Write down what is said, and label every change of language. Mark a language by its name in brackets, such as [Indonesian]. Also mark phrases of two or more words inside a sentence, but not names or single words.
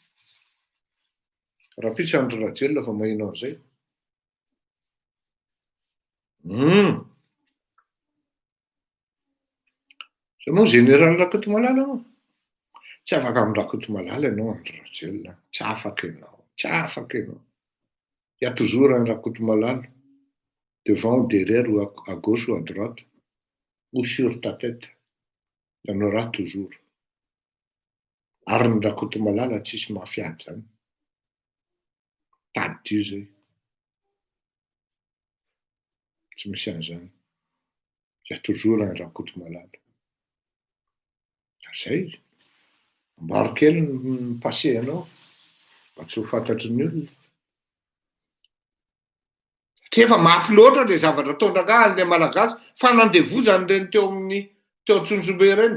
[Malagasy] Rapitra Andry Rajel fa mahinao an'izay. Zay moa général Rakotomalala moa. Tsy afaka amin'ny Rakotomalala ianao Andry Rajel. Tsy afaka ianao. Tsy afaka ianao. [French] Il y a toujours un Rakotomalala. Devant ou derrière ou à gauche ou à droite. Ou sur ta tête. Il y en aura toujours. [Malagasy] Ary ny Rakotomalala tsisy mafiady zany. Tady zay. Tsy misy an'izany. [French] Il y a toujours un Rakotomalala. [Malagasy] Zay. Ambaro kely ny passé anao. Mba tsy ho fantatry ny olona. Satria efa mafy loatra le zavatra tondraka le malagasy. Fanandevozany ireny teo amin'ny teo Tsonjombe ireny.